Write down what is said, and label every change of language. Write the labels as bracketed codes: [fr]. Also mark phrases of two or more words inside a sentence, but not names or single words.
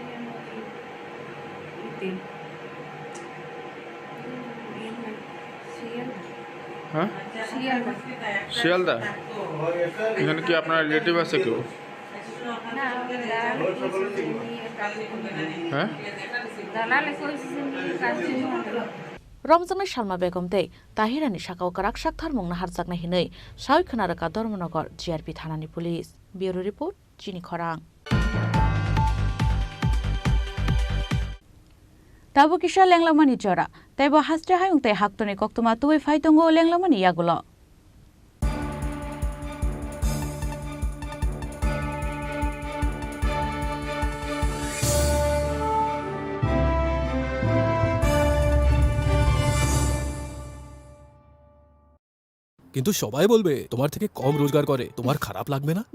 [bn] হ্যাঁ, শিয়ালদা। এখানে কি আপনার রিলেটিভ আছে কেউ? হ্যাঁ, [trp] रमजान सालमा बेगम दे ताहिरानि साकाव काराक साक्थार मुंना हारजाकना हिनै सावि खोनारका धर्मनगर जीआरपी थानानि पुलिस। [en] Bureau report [trp] चिनी खरां। ताबो किसा लेंलामानि जरा तैबो हास्ट्रे हायुं तै हाक्तनि कक्तमा तुबै फाइतंगो लेंलामानि यागुलो। [bn] কিন্তু সবাই বলবে তোমার থেকে কম রোজগার করে, তোমার খারাপ লাগবে না?